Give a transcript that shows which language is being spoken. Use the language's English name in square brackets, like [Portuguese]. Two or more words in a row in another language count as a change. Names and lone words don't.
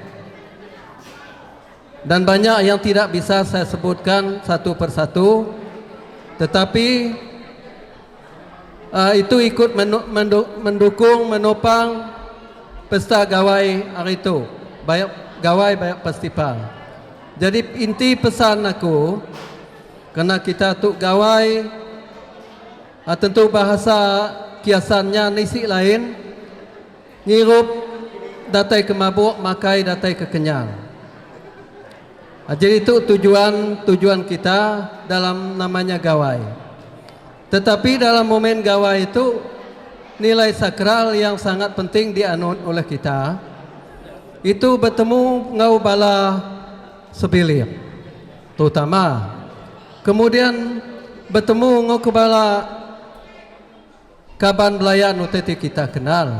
[Indonesian] dan banyak yang tidak bisa saya sebutkan satu persatu, tetapi itu ikut mendukung, menopang pesta gawai hari itu, banyak gawai, banyak festival. Jadi inti pesan aku, karena kita tu gawai, tentu bahasa kiasannya nisi lain, [Iban] ngirup datai ke mabuk, makai datai ke kenyang. [Indonesian] Jadi itu tujuan kita dalam namanya gawai. Tetapi dalam momen gawai itu nilai sakral yang sangat penting dianut oleh kita itu bertemu [Iban] ngau bala sebilir, [Indonesian] terutama Kemudian bertemu ngau kepala Kaban Belayan UTT kita kenal.